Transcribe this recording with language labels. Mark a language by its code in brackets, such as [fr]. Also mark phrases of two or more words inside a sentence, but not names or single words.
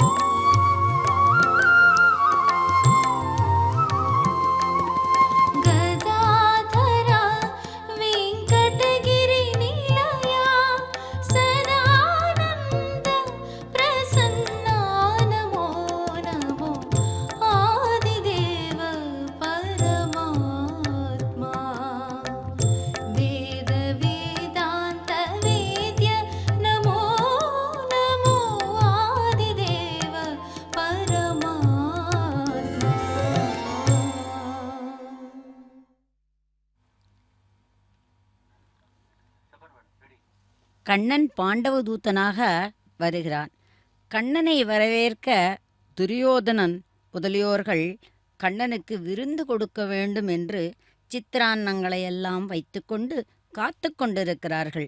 [sa] गदाधरा वेङ्कटगिरि निलया सदानन्द प्रसन्ना नमो नमो आदिदेव परमात्मा वेद वेदान्त वेद्य नमो नमो आदिदेव परमात्मा [ta] கண்ணன் பாண்டவதூதனாக வருகிறான். கண்ணனை வரவேற்க துரியோதனன் முதலியோர்கள் கண்ணனுக்கு விருந்து கொடுக்க வேண்டும் என்று சித்திரான்னங்களையெல்லாம் வைத்துக்கொண்டு காத்து கொண்டிருக்கிறார்கள்.